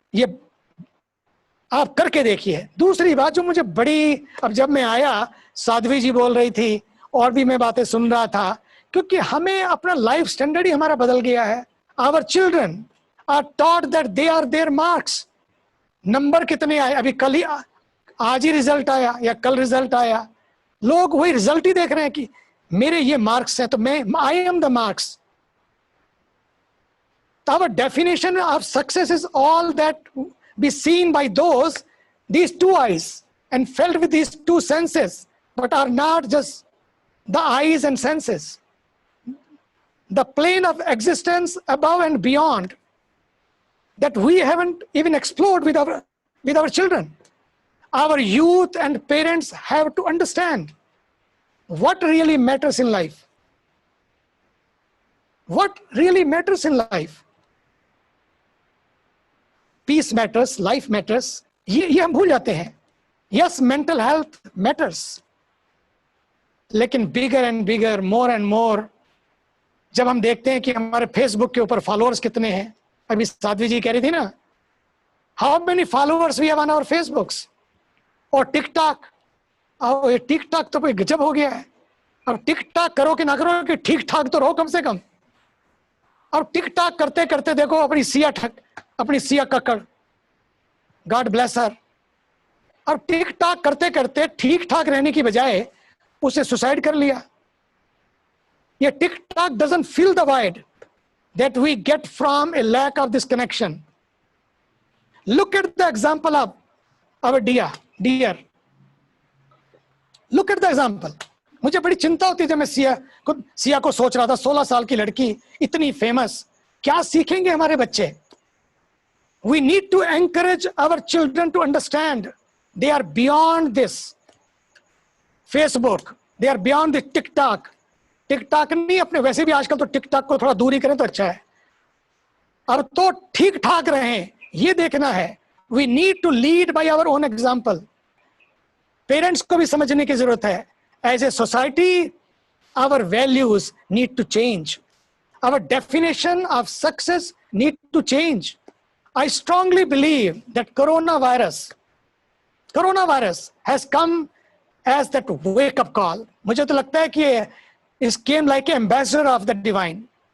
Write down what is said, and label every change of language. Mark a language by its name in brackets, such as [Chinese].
[Hindi] ये आप करके देखिए. दूसरी बात जो मुझे बड़ी, अब जब मैं आया, साध्वी जी बोल रही थी और भी मैं बातें सुन रहा था, क्योंकि हमें अपना लाइफ स्टैंडर्ड ही हमारा बदल गया है. [English] Our children are taught that they are their marks. [Hindi] Number कितने आए, अभी कल ही, आज ही रिजल्ट आया या कल रिजल्ट आया, लोग वही रिजल्ट ही देख रहे हैं कि मेरे ये मार्क्स हैं तो मैं, [English] I am the marks. Our definition of success is all that be seen by these two eyes and felt with these two senses, but are not just the eyes and senses. The plane of existence above and beyond that we haven't even explored with our children. Our youth and parents have to understand what really matters in life. What really matters in life? Peace matters, life matters. [Hindi] ये हम भूल जाते हैं. [English] Yes, mental health matters. [Hindi] लेकिन [English] bigger and bigger, more and more, [Hindi] जब हम देखते हैं कि हमारे फेसबुक के ऊपर फॉलोअर्स कितने हैं, अभी साध्वी जी कह रही थी ना, [English] How many followers we have on our Facebooks. [Hindi] और टिकटॉक, और ये टिकटॉक तो कोई गजब हो गया है. अब टिकटॉक करो कि ना करो, कि ठीक ठाक तो रहो कम से कम. और टिकटॉक करते करते देखो अपनी सिया कक्कड़, [English] god bless her, [Hindi] और टिकटॉक करते करते ठीक ठाक रहने की बजाय उसे सुसाइड कर लिया. [English] ये TikTok doesn't fill the void that we get from a lack of this connection. Look at the example of our dear. Look at the example. [Hindi] मुझे बड़ी चिंता होती है जब मैं सिया को सोच रहा था, 16 साल की लड़की, इतनी फेमस, क्या सीखेंगे हमारे बच्चे? [English] We need to encourage our children to understand they are beyond this Facebook, they are beyond the TikTok. [Hindi] TikTok नहीं, अपने वैसे भी आजकल तो टिकटॉक को थोड़ा दूरी करें तो अच्छा है. अब तो ठीक ठाक रहें, ये देखना है. [English] We need to lead by our own example. [Hindi] Parents को भी समझने की जरूरत है. [English] As a society, our values need to change. Our definition of success need to change. I strongly believe that coronavirus has come as that wake-up call. [Hindi] मुझे तो लगता है कि [English] it came like an ambassador of the divine.